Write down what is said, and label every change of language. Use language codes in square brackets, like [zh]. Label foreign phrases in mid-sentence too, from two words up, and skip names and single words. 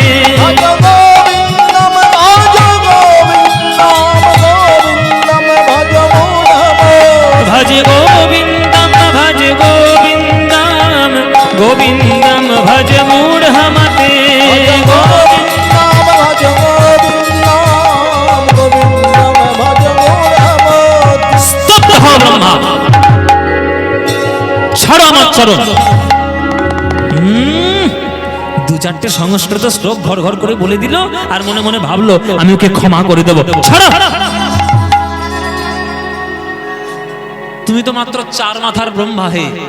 [sa] ভজ গোবিন্দম ভজ গোবিন্দম গোবিন্দম ভজ মূঢ়ম। भज गोविन्दं भज गोविन्दं गोविन्दं भज मूढमते। গোবিন্দম ভজ গোবিন্দম গোবিন্দম ভজ মূঢ়ম। [bn] স্তব্ধ হও ব্রহ্মা, ছাড়ো আমার চরণ। দু চারটে সংস্কৃত শ্লোক ঘর ঘর করে বলে দিল আর মনে মনে ভাবলো আমি ওকে ক্ষমা করে দেবো। ছাড়ো। তুমি তো মাত্র 4 মাথার ব্রহ্মা হে।